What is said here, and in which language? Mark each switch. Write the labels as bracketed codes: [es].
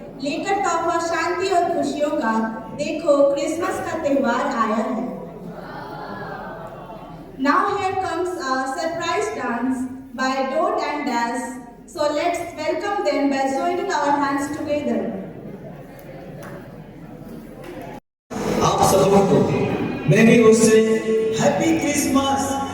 [hi] लेकर तोहफा शांति और खुशियों का, देखो क्रिसमस का त्योहार आया है। [en] Now here comes a surprise dance by Dot and Dash. So let's welcome them by joining our hands together. [hi] आप सबों को मेरी ओर से हैप्पी क्रिसमस।